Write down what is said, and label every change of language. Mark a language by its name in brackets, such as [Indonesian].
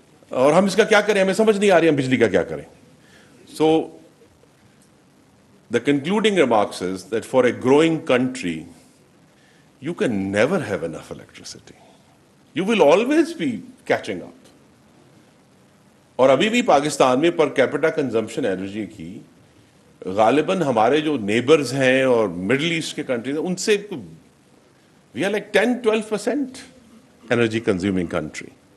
[Urdu] اور ہم اس کا کیا کریں، ہمیں سمجھ نہیں آ رہی ہم بجلی کا کیا کریں. سو [English] the concluding remarks is that for a growing country, you can never have enough electricity. You will always be catching up. [Urdu] اور ابھی بھی پاکستان میں پر کیپٹا کنزمپشن انرجی کی غالباً ہمارے جو نیبرز ہیں اور مڈل ایسٹ کے کنٹریز ہیں ان سے [English] We are like 10-12% energy consuming country.